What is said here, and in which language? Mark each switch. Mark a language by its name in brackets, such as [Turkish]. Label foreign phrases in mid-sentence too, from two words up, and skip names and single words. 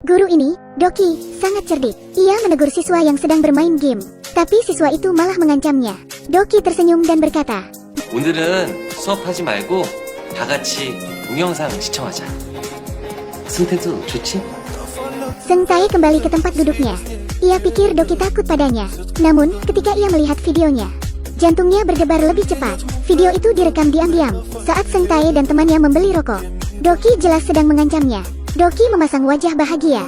[Indonesian] Guru ini, Doki, sangat cerdik. Ia menegur siswa yang sedang bermain game. Tapi siswa itu malah mengancamnya. Doki tersenyum dan berkata, [Korean] 오늘은 수업하지 말고 다 같이 동영상 시청하자. 승태도 좋지? [Indonesian] Seng Tae kembali ke tempat duduknya. Ia pikir Doki takut padanya. Namun, ketika ia melihat videonya, jantungnya berdebar lebih cepat. Video itu direkam diam-diam saat Seng Tae dan temannya membeli rokok. Doki jelas sedang mengancamnya. Doki memasang wajah bahagia.